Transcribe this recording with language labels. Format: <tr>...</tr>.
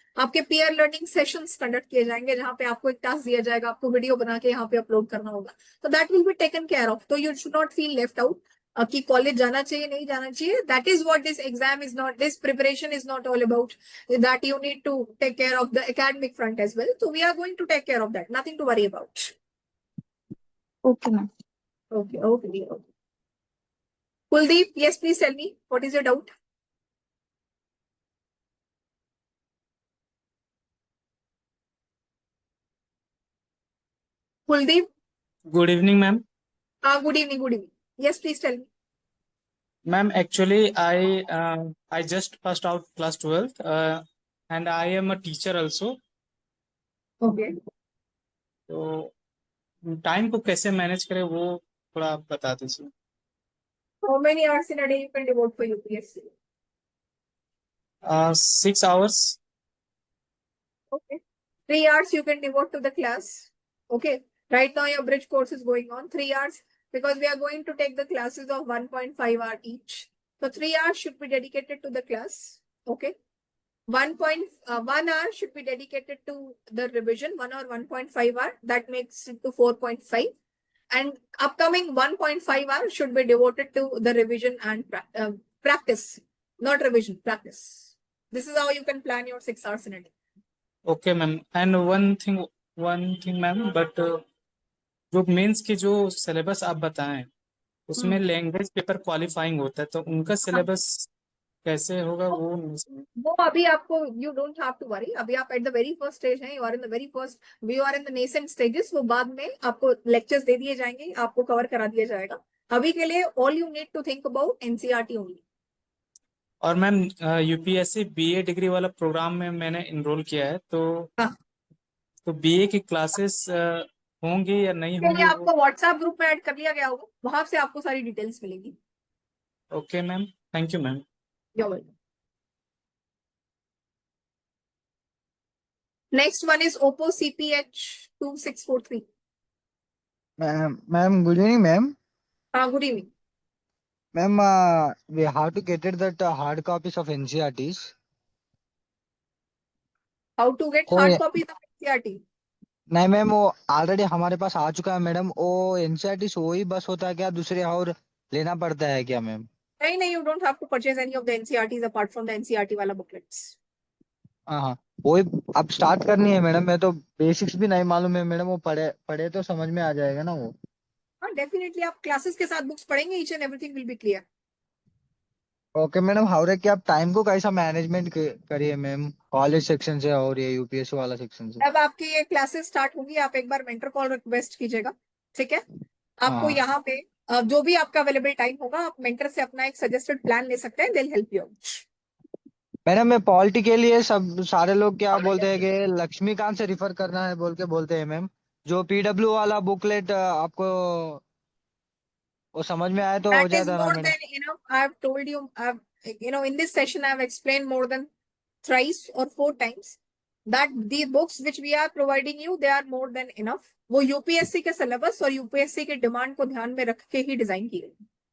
<hi>आपके peer learning sessions conduct किए जाएंगे जहां पे आपको एक टास्क दिया जाएगा, आपको वीडियो बना के यहाँ पे अपलोड करना होगा, तो</hi> <en>That will be taken care of.</en> <hi>तो</hi> <en>you should not feel left out</en> <hi>कि कॉलेज जाना चाहिए नहीं जाना चाहिए।</hi> <en>That is what this exam is not, this preparation is not all about, दैट you need to take care of the academic front as well. So we are going to take care of that. Nothing to worry about. Okay, ma'am. Okay, okay, dear. Okay. Kuldeep, yes, please tell me, what is your doubt? Kuldeep, Good evening, ma'am. good evening, good evening. Yes, please tell me. Ma'am, actually, I just passed out class 12th, and I am a teacher also. Okay.</en> <hi>तो time को कैसे manage करें वो थोड़ा आप बता दीजिए.</hi> <en>How many hours in a day you can devote for UPSC? 6 hours. Okay. 3 hours you can devote to the class. Okay. Right now your bridge course is going on. 3 hours, because we are going to take the classes of 1.5 hour each. So 3 hours should be dedicated to the class. Okay. 1 hour should be dedicated to the revision, 1 or 1.5 hour. That makes it to 4.5. And upcoming 1.5 hours should be devoted to the revision and practice, not revision, practice. This is how you can plan your 6 hours in a day. Okay, ma'am. And one thing, ma'am.</en> <hi>But जो mains की जो syllabus आप बताएं उसमें language paper qualifying होता है, तो उनका सिलेबस कैसे होगा वो नहीं समझ. वो अभी आपको,</hi> <en>you don't have to worry.</en> <hi>अभी आप</hi> <en>at the very first stage हैं, you are in the very first, we are in the nascent stages.</en> <hi>वो बाद में आपको lectures दे दिए जाएंगे, आपको cover करा दिया जाएगा. अभी के लिए</hi> <en>all you need to think about NCERT only.</en> <hi>और मैम यूपीएससी बीए डिग्री वाला प्रोग्राम में मैंने इनरोल किया है, तो बीए की क्लासेस होंगी या नहीं के लिए होंगी आपको WhatsApp ग्रुप में ऐड कर लिया गया होगा, वहां से आपको सारी डिटेल्स मिलेगी.</hi> <en>Okay ma'am, thank you ma'am. You're welcome. Next one is Oppo CPH2643. Ma'am, good evening, ma'am. Good evening. Ma'am, we have to get it that hard copies of NCERTs. How to get hard copies of NCERT?</en> <hi>नहीं ma'am, वो already हमारे पास आ चुका है madam. वो NCERTs वही बस होता है क्या, दूसरे और लेना पड़ता है क्या मैम?</hi> <en>नहीं, you don't have to purchase any of the NCERTs apart from the NCERT वाला booklets.</en> <hi>हाँ, वही अब स्टार्ट करनी है मैडम. मैं तो बेसिक्स भी नहीं मालूम है मैडम, वो पढ़े तो समझ में आ जाएगा ना वो. हाँ, डेफिनेटली आप क्लासेस के साथ बुक्स पढ़ेंगे,</hi> <en>Each and everything will be clear.</en> <hi>Okay madam, how कि आप टाइम को कैसा मैनेजमेंट करिए मैम, कॉलेज सेक्शन से और ये यूपीएससी वाला सेक्शन से. अब आपकी ये क्लासेस स्टार्ट होंगी, आप एक बार मेंटर कॉल रिक्वेस्ट कीजिएगा, ठीक है? आपको हाँ. यहाँ पे जो भी आपका अवेलेबल टाइम होगा, आप मेंटर से अपना एक सजेस्टेड प्लान ले सकते हैं.</hi> <en>They will help you.</en> <hi>Madam, मैं पॉलिटी के लिए सब सारे लोग क्या बोलते हैं कि लक्ष्मीकांत से रिफर करना है बोलते हैं मैम. जो पीडब्ल्यू वाला बुकलेट आपको वो समझ में आए तो हो</hi> <en>That is</en> <hi>जाता ना</hi> <en>more</en> <hi>madam.</hi> <en>than enough. I have told you, in this session, I have explained more than thrice or 4 times that the books which we are providing you, they are more than enough.</en> <hi>वो UPSC के syllabus और UPSC के demand को ध्यान में रख के ही design की गई.</hi>